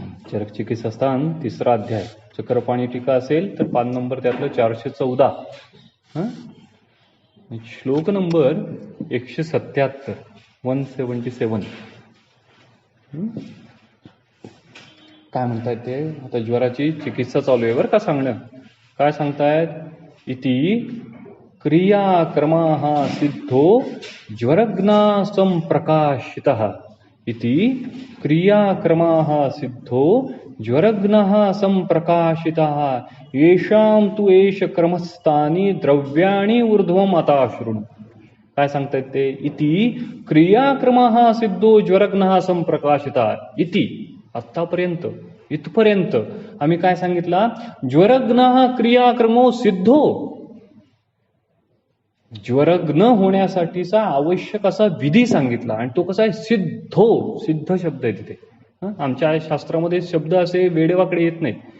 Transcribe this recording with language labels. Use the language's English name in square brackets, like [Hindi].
[Marathi] चरक चिकित्सास्थान 3रा अध्याय चक्रपाणी टीका असेल तर पान नंबर त्यातलं 414, श्लोक नंबर 177 177. काय म्हणतायत ते? आता ज्वराची चिकित्सा चालू आहे बरं का सांगणं. काय सांगतायत? [Sanskrit] इति क्रियाक्रमः सिद्धो ज्वरग्ना संप्रकाशितः, इति क्रियाक्रमः सिद्धो ज्वरग्नः संप्रकाशितः, येषां तु एष क्रमस्थानी द्रव्याणि ऊर्ध्वम आता शृणु. [Marathi] काय सांगतायत ते? [Sanskrit] इति क्रियाक्रमः सिद्धो ज्वरग्नः संप्रकाशितः. [Marathi] इति आत्तापर्यंत इथपर्यंत आम्ही काय सांगितला? [Sanskrit] ज्वरग्नः क्रियाक्रमो सिद्धो, [Marathi] ज्वरग्न होण्यासाठीचा आवश्यक असा विधी सांगितला, आणि तो कसा आहे? सिद्धो. सिद्ध शब्द आहे तिथे. आमच्या शास्त्रामध्ये शब्द असे वेडेवाकडे येत नाहीत.